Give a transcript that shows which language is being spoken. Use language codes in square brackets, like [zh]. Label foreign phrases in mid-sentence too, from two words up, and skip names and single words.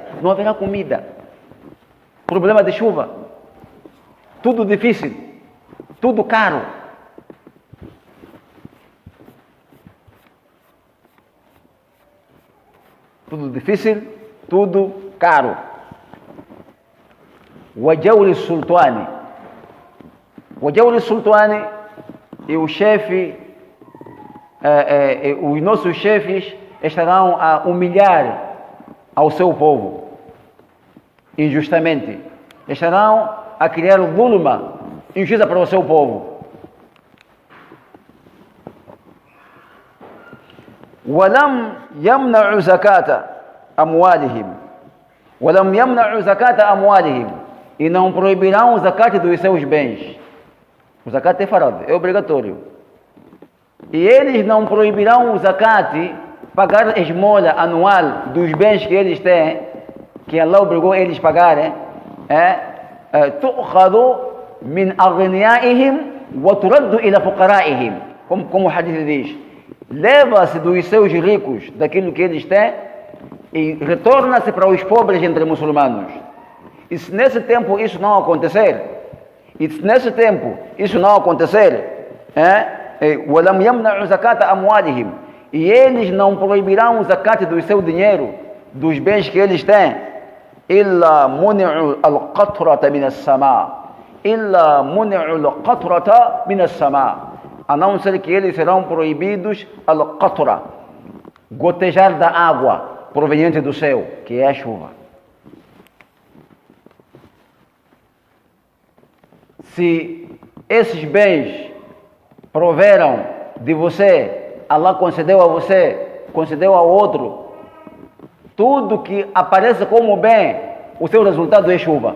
[pt] Não haverá comida. Problema de chuva. Tudo difícil. Tudo caro. Tudo difícil, tudo caro. [ar] وجور السلطان. وجور السلطان [pt] e o chefe, os nossos chefes estarão a humilhar ao seu povo injustamente. Estarão a criar zulma, injustiça para o seu povo. [ar] ولم يمنعوا زكاة أموالهم ولم يمنعوا زكاة أموالهم, [pt] e não proibirão o zakat dos seus bens. O zakat é farad, é obrigatório. E eles não proibirão o zakat, pagar esmola anual dos bens que eles têm, que Allah obrigou eles a pagarem. [ar] تؤخذ من أغنيائهم وترد إلى فقرائهم, [pt] como o hadith diz. Leva-se dos seus ricos, daquilo que eles têm, e retorna-se para os pobres entre muçulmanos. E se nesse tempo isso não acontecer, [ar] وَلَمْ يَمْنَعُوا زَكَاةَ أَمْوَالِهِمْ, [pt] e eles não proibirão o zakat do seu dinheiro, dos bens que eles têm, [ar] إِلَّا مُنِعُوا الْقَطْرَةَ مِنَ السَّمَاءِ, إِلَّا مُنِعُوا الْقَطْرَةَ مِنَ السَّمَاءِ, [pt] a não ser que eles serão proibidos al-qatra, gotejar da água proveniente do céu, que é a chuva. Se esses bens proveram de você, Allah concedeu a você, concedeu ao outro, tudo que aparece como bem, o seu resultado é chuva.